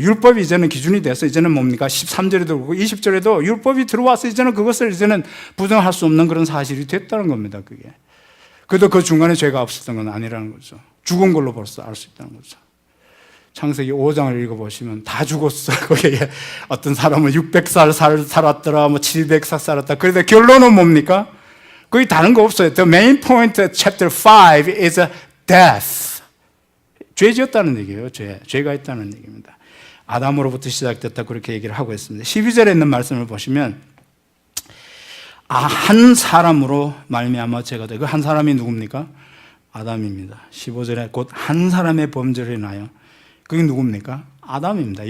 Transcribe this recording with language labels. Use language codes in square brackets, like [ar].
[ko] 율법이 이제는 기준이 돼서 이제는 뭡니까? 13절에도 그렇고 20절에도 율법이 들어와서 이제는 그것을 이제는 부정할 수 없는 그런 사실이 됐다는 겁니다. 그게. 그래도 그 중간에 죄가 없었던 건 아니라는 거죠. 죽은 걸로 벌써 알 수 있다는 거죠. 창세기 5장을 읽어보시면 다 죽었어요. 거기에 어떤 사람은 600살 살았더라, 700살 살았다. 그런데 결론은 뭡니까? 거의 다른 거 없어요. [en] The main point chapter 5 is death. [ko] 죄 지었다는 얘기예요. 죄가 있다는 얘기입니다. 아담으로부터 시작됐다 그렇게 얘기를 하고 있습니다. 12절에 있는 말씀을 보시면 한 사람으로 말미암아 죄가 돼. 그 한 사람이 누굽니까? 아담입니다. 15절에 곧 한 사람의 범죄로 인하여, 그게 누굽니까? 아담입니다.